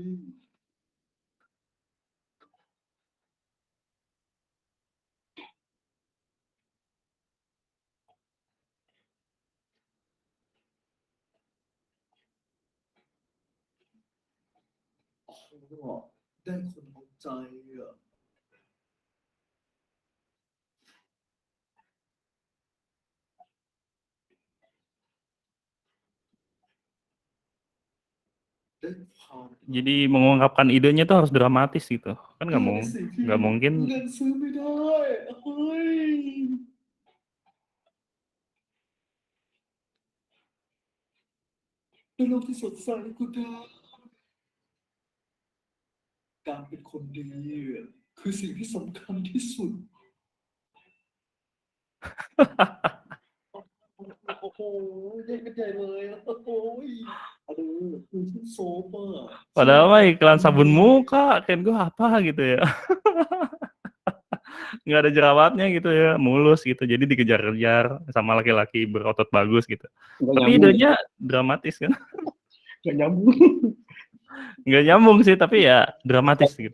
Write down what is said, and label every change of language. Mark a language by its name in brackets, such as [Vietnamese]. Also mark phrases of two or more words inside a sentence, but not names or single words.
[Thai] ๆเขาได้คนเอาใจอะ [Indonesian] Jadi mengungkapkan idenya tuh harus dramatis gitu. Kan nggak [Thai] เป็นสิ่งที่ [Indonesian] mungkin [Thai] เงินซื้อไม่ได้เฮ้ยในโลกที่สดใสก็ได้การเป็นคนดีคือสิ่งที่สำคัญที่สุดโอ้โหใหญ่กันใหญ่เลยโอ้โหaduhคือที่โซฟอ่ะ [Indonesian] padahal mah iklan sabun muka, kan gua apa gitu ya. Nggak ada jerawatnya gitu ya, mulus gitu. Jadi dikejar-kejar sama laki-laki berotot bagus gitu. nggak Tapi nyambung idenya dramatis kan. nggak nyambung Nggak nyambung sih, tapi ya dramatis gitu.